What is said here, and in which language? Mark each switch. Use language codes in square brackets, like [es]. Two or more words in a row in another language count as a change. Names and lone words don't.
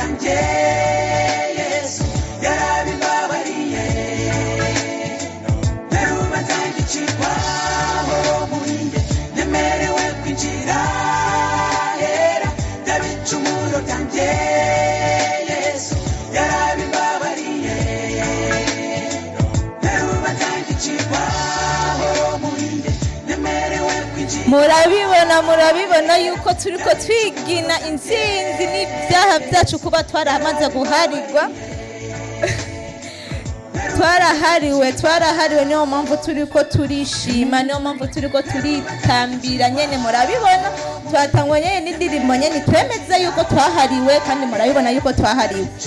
[rn] byanjye Yesu yarabibabariye n'urubanza ngicirwaho muri njye nemerewe kwinjira hera by'ibicumuro byanjye Yesu yarabibabariye n'urubanza ngicirwaho muri njye nemerewe kwinjira. murabibona yuko turiko twigina intsinzi n'ibyaha byacu kuba twaramaze guharirwa twarahariwe niyo mpamvu turiko turishima niyo mpamvu turiko turitambira nyene murabibona twatangwa nyene n'indirimbo nyene twemeza yuko twahariwe kandi murabibona yuko twahariwe.